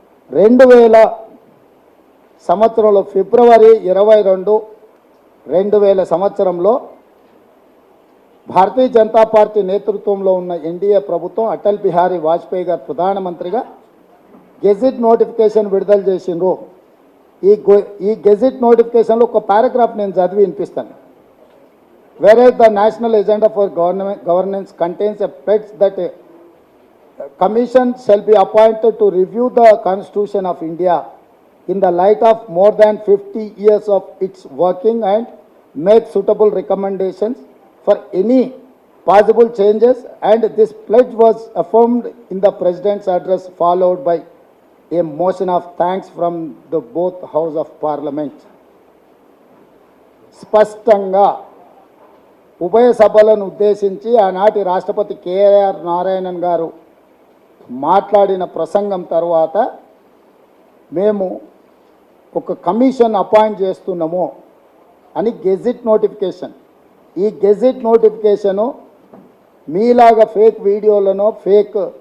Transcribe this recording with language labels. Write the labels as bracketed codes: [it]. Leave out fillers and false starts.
[te] 2000 సంవత్సరంలో ఫిబ్రవరి 22, 2000 సంవత్సరంలో భారతీయ జనతా పార్టీ నేతృత్వంలో ఉన్న ఎన్డీఏ ప్రభుత్వం అటల్ బిహారీ వాజ్పేయి గారు ప్రధానమంత్రిగా గెజిట్ నోటిఫికేషన్ విడుదల చేసిండ్రు. ఈ గెజిట్ నోటిఫికేషన్లో ఒక పారాగ్రాఫ్ నేను చదివి వినిపిస్తాను. [en] Whereas the national agenda for governance contains a pledge that a commission shall be appointed to review the Constitution of India in the light of more than 50 years of its working and make suitable recommendations for any possible changes, and this pledge was affirmed in the President's address followed by a motion of thanks from the both House of Parliament. [te] స్పష్టంగా ఉభయ సభలను ఉద్దేశించి ఆనాటి రాష్ట్రపతి KR Narayanan గారు మాట్లాడిన ప్రసంగం తర్వాత మేము ఒక కమిషన్ అపాయింట్ చేస్తున్నాము అని గెజిట్ నోటిఫికేషన్, ఈ గెజిట్ నోటిఫికేషను మీలాగా ఫేక్ వీడియోలను ఫేక్